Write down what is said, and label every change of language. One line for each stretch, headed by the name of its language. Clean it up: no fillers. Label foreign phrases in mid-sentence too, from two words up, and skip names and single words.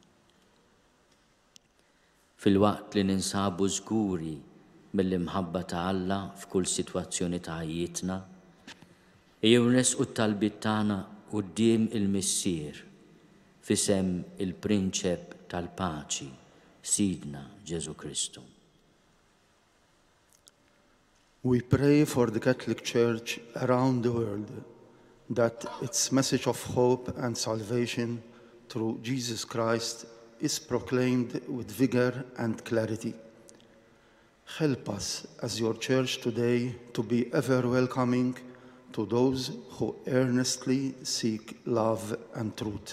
Maltese: Fil-waqt li ninsabu żguri mill-imħabba ta' Alla f'kull sitwazzjoni ta' ħajjitna, ejjew nesqu t-talbiet tagħna quddiem il-missier f'isem il-Prinċep tal-Paċi, Sidna Ġesu Kristu.
English: We pray for the Catholic Church around the world, that its message of hope and salvation through Jesus Christ is proclaimed with vigor and clarity. Help us as your church today to be ever welcoming to those who earnestly seek love and truth.